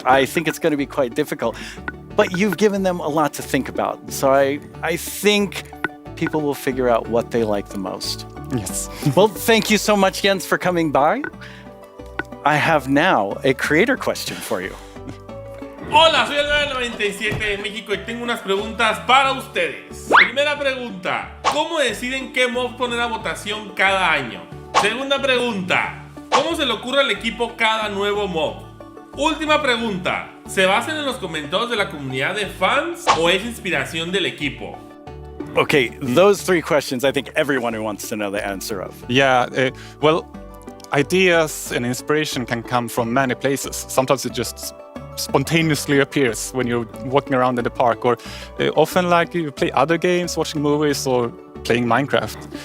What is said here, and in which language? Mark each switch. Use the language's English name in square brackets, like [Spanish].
[English] I think it's going to be quite difficult. But you've given them a lot to think about. So I think people will figure out what they like the most. Yes. Well, thank you so much, Jens, for coming by. I have now a creator question for you. [Spanish] Hola, soy el 97 de México y tengo unas preguntas para ustedes. Primera pregunta, ¿cómo deciden qué mob poner a votación cada año? Segunda pregunta, ¿cómo se le ocurre al equipo cada nuevo mob? Última pregunta, ¿se basan en los comentarios de la comunidad de fans o es inspiración del equipo? [English] Okay, those 3 questions I think everyone who wants to know the answer of. Yeah, well, ideas and inspiration can come from many places. Sometimes it just spontaneously appears when you're walking around in the park, or often you play other games, watching movies, or playing Minecraft.